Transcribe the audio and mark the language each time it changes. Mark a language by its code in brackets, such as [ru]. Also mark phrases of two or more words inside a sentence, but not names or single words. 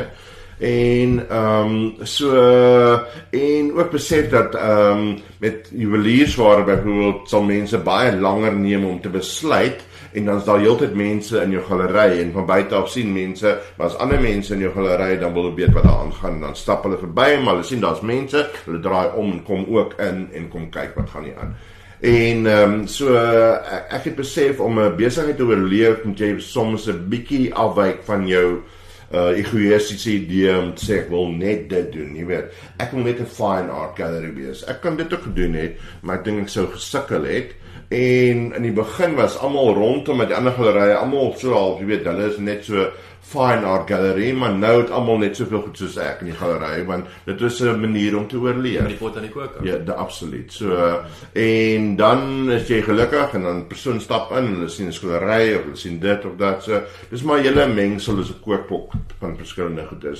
[af] En ook besef dat met juweliersware byvoorbeeld sal mense baie langer neem om te besluit, en dan is daar heeltyd mense in jou galery en van buite af sien mense, maar as ander mense in jou galery dan wil hulle weet wat daar aangaan, dan stap hulle verby en hulle sien daar's mense, hulle draai om en kom ook in en kom kyk wat gaan hier aan. En ek het besef om 'n besigheid te oorleef moet jy soms 'n bietjie afwyk van jou egoïstiese idee om te sê ek wil net dit doen, jy weet. Ek wil net 'n [en] fine art gallery [af] wees. Ek kan dit ook gedoen het, maar ek dink ek sou gesukkel het. En in die begin was almal rondom met die ander gallerye, almal so half, jy weet, hulle is net so [en] fine art gallery, [af] maar nou het almal net soveel goed soos ek in die galery, want dit is 'n manier om te oorleef. Met die pot aan die kook. Ja, absoluut. So en dan is jy gelukkig en dan 'n persoon stap in en hulle sien 'n skildery of hulle sien dit of dat. So dis maar 'n hele mengsel is 'n kookpot van verskillende goedes.